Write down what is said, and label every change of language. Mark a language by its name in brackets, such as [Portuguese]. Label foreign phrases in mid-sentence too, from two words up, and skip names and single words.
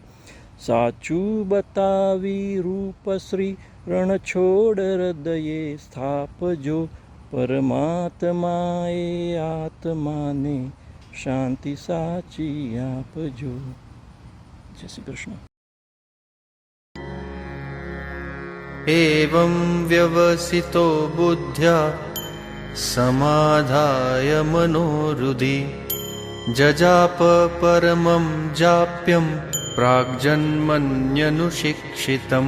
[Gujarati] સાચું બતાવી રૂપ શ્રી રણ છોડ હૃદયે સ્થાપજો, પરમાત્માએ આત્માને શાંતિ સાચી આપજો. જય શ્રી કૃષ્ણ. [Sanskrit] एवं व्यवसितो बुद्ध्या समाधाय मनोहृदि, जजाप परमं जाप्यं प्राग्जन्मन्यनुशिक्षितम्.